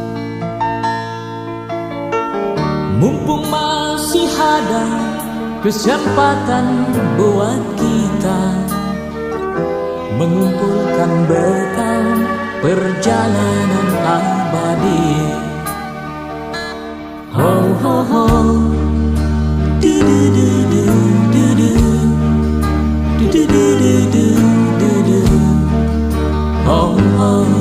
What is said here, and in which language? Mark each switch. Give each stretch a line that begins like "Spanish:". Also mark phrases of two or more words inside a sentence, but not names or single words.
Indonesian: Mumpung masih ada kesempatan buat kita mengumpulkan bekal perjalanan abadi. Ho ho ho, du du du du du du, du du du du du du, ho ho.